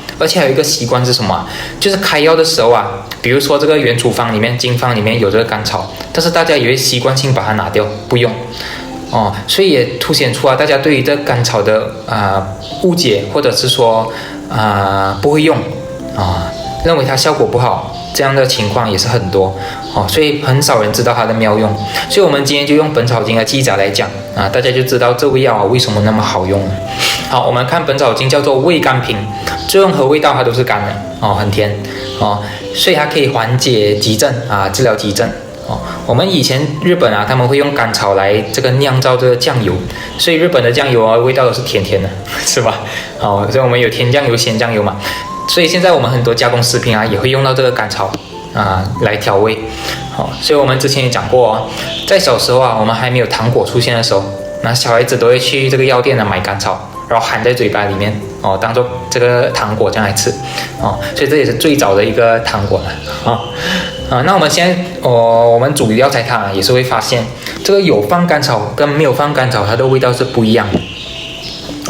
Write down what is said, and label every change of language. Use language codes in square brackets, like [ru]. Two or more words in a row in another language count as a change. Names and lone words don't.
[zh] 而且還有一個習慣是什麼就是開藥的時候比如說這個原處方裡面、經方裡面有這個甘草，但是大家也會習慣性把它拿掉不用所以也凸顯出大家對於這個甘草的誤解，或者是說不會用認為它效果不好，這樣的情況也是很多所以很少人知道它的妙用。所以我們今天就用《本草經》的記載來講大家就知道這味药為什麼那麼好用。好，我們看《本草經》叫做味甘平，作用和味道它都是甘的很甜所以它可以緩解急症治療急症我們以前日本他們會用甘草來這個釀造這個醬油，所以日本的醬油味道都是甜甜的是吧所以我們有甜醬油、鹹醬油嘛，所以現在我們很多加工食品也會用到這個甘草來調味所以我們之前也講過在小時候我們還沒有糖果出現的時候，那小孩子都會去這個藥店買甘草，然後含在嘴巴裡面當做這個糖果這樣來吃所以這也是最早的一個糖果了那我們現在我們煮藥材湯也是會發現這個有放甘草跟沒有放甘草它的味道是不一樣的。